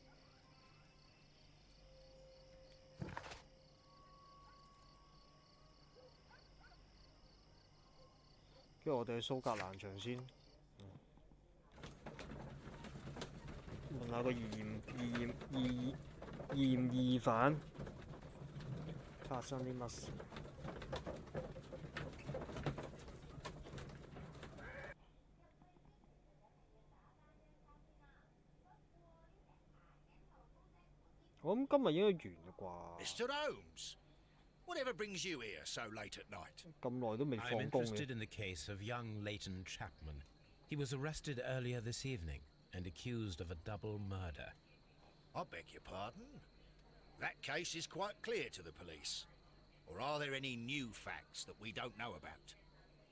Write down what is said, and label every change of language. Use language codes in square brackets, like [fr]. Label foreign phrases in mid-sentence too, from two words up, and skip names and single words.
[yue] 跟住我哋去蘇格蘭場先，問下個嫌疑犯發生啲乜事。我諗今日應該完啦啩。 [en] Mr. Holmes, whatever brings you here so late at night? [yue] 咁耐都未 [en] I'm [yue] 放工 [en] interested [yue] 嘅。 [en] in the case of young Leighton Chapman. He was arrested earlier this evening and accused of a double murder. I beg your pardon? That case is quite clear to the police. Or are there any new facts that we don't know about?